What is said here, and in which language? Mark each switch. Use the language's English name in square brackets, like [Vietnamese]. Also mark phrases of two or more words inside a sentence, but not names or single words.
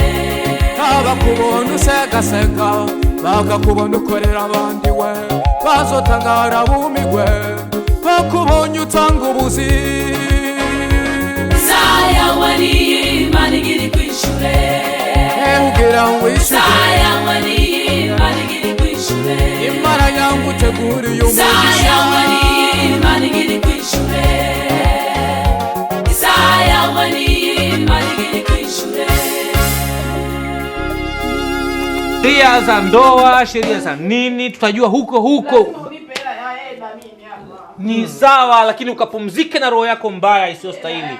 [Rundi] abakubona usegasega bakakubona ukorera abandi we bazotangara bumigwe bakubonye utanga ubuzi isaha yawe niyi wishyure imana yanguteguriye umugisha [Swahili] sheria za ndoa, sheria za nini tutajua huko. Ni sawa, lakini ukapumzike na roho yako mbaya isiyostahili.